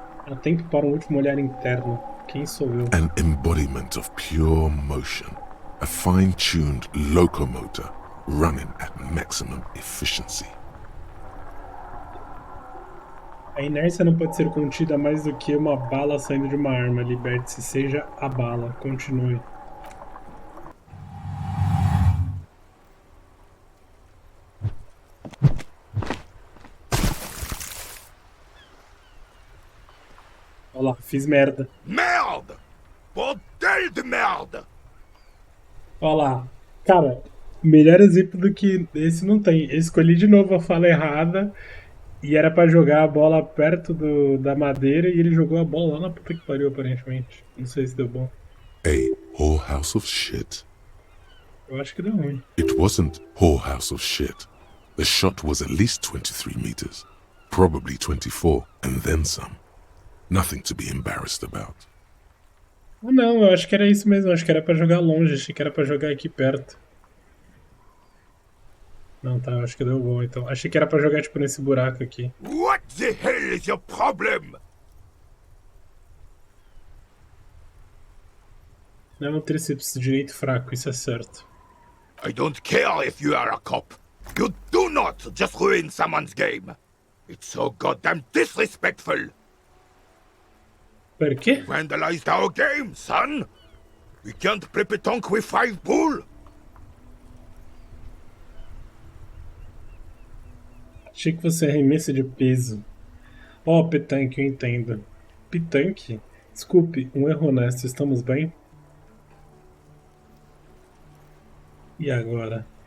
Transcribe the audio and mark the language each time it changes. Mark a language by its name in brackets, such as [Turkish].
[Portuguese] Há tempo para um último olhar interno. Quem sou eu? [English] An embodiment of pure motion, a fine-tuned locomotor running at maximum efficiency. [Portuguese] A inércia não pode ser contida mais do que uma bala saindo de uma arma. Liberte-se, seja a bala. Continue. Olha lá, fiz merda. [French] Merde! Bordel de merde! [Portuguese] Olha lá. Cara, melhor exemplo do que esse não tem. Eu escolhi de novo a fala errada e era pra jogar a bola perto da madeira e ele jogou a bola lá na puta que pariu, aparentemente. Não sei se deu bom. [English] A whorehouse of shit. [Portuguese] Eu acho que deu ruim. [English] It wasn't whorehouse of shit. The shot was at least 23 meters, probably 24, and then some. Nothing to be embarrassed about. [Portuguese] Ah, não, eu acho que era isso mesmo. Acho que era pra jogar longe. Achei que era pra jogar aqui perto. Não, tá, eu acho que deu bom então. Achei que era pra jogar tipo nesse buraco aqui. [English] What the hell is your problem? [Portuguese] Não é um tríceps direito fraco, isso é certo. [English] I don't care if you are a cop. You do not just ruin someone's game. It's so goddamn disrespectful. [Portuguese] Pera, o quê? [English] Vandalized our game, son. We can't play petanque with 5 bull. [Portuguese] Achei que você arremessa de peso. Ó, Petanque, eu entendo. Petanque? Desculpe, um erro honesto, estamos bem? E agora?